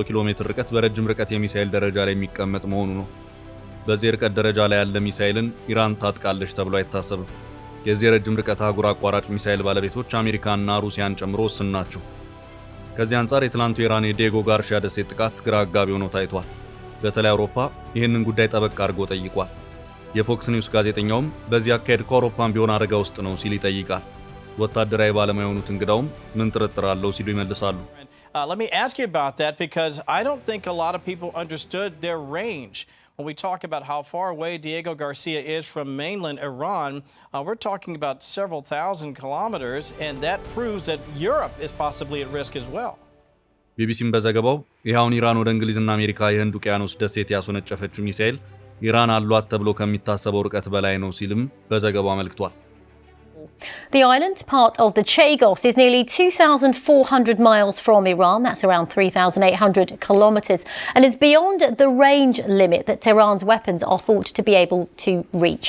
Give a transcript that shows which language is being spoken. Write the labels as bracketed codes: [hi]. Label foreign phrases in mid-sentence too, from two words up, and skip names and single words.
[am] ኪሎ ሜትር ርቀት በረጅም ርቀት የሚሳኤል ደረጃ ላይ የሚቀመጥ መሆኑ ነው። በዚህ ርቀት ደረጃ ላይ ያለ ሚሳኤልን ኢራን ታጥቃለች ተብሎ አይታሰብም። የዚህ ረጅም ርቀት አህጉር አቋራጭ ሚሳኤል ባለቤቶች አሜሪካና ሩሲያን ጨምሮ ወስን ናቸው። ከዚህ አንጻር የትላንቱ ኢራን የዲየጎ ጋርሺያ ደሴት ጥቃት ግራ አጋቢ ሆኖ ታይቷል። በተለይ አውሮፓ ይህንን ጉዳይ ጠበቅ አድርጎ ጠይቋል። የፎክስ ኒውስ ጋዜጠኛውም በዚህ አካሄድ ከአውሮፓም ቢሆን አደጋ ውስጥ ነው ሲል ይጠይቃል። ወታደራዊ ባለሙያ የሆኑት እንግዳውም ምን ጥርጥር አለው ሲሉ ይመልሳሉ። [en] Let me ask you about that because I don't think a lot of people understood their range. When we talk about how far away Diego Garcia is from mainland Iran, we're talking about several thousand kilometers, and that proves that Europe is possibly at risk as well. [am] ቢቢሲም በዘገባው ይኸውን ኢራን ወደ እንግሊዝና አሜሪካ የህንድ ውቅያኖስ ደሴት ያስወነጨፈችው ሚሳኤል ኢራን አሏት ተብሎ ከሚታሰበው ርቀት በላይ ነው ሲልም በዘገባው አመልክቷል። [en] The island, part of the Chagos, is nearly 2,400 miles from Iran. That's around 3,800 kilometers, and is beyond the range limit that Iran's weapons are thought to be able to reach.